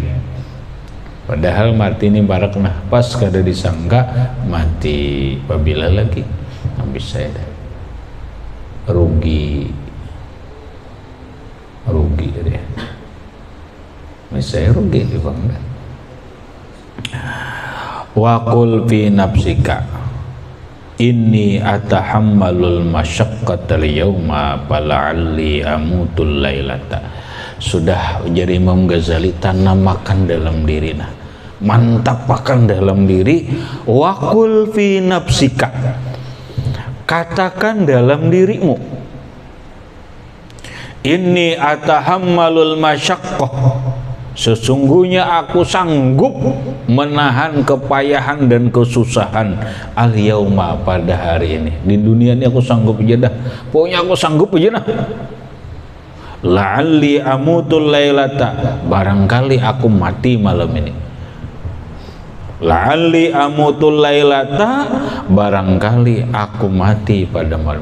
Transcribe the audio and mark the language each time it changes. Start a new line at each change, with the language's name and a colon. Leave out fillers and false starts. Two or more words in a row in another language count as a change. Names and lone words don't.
Banjar: Padahal mati ini barak nafas kada disangka mati.
Indonesian: Apabila lagi habis saya dah rugi deh. Saya rugi di bang.
Arabic: وقل في نفسك إني أتحمل المشقة اليوم فلعلي أموت الليلة.
Indonesian: Sudah jadi Imam Ghazali tanamakan dalam diri mantapkan dalam diri.
Arabic: وقل في نفسك,
Indonesian: katakan dalam dirimu,
Arabic: إني أتحمل المشقة,
Indonesian: Sesungguhnya aku sanggup menahan kepayahan dan kesusahan al-yauma pada hari ini.
Banjar: Di dunia ini aku sanggup aja dah. Pokoknya aku sanggup aja dah.
Arabic: لعلي أموت الليلة,
Indonesian: barangkali aku mati malam ini.
Arabic: لعلي أموت الليلة,
Indonesian: barangkali aku mati pada malam.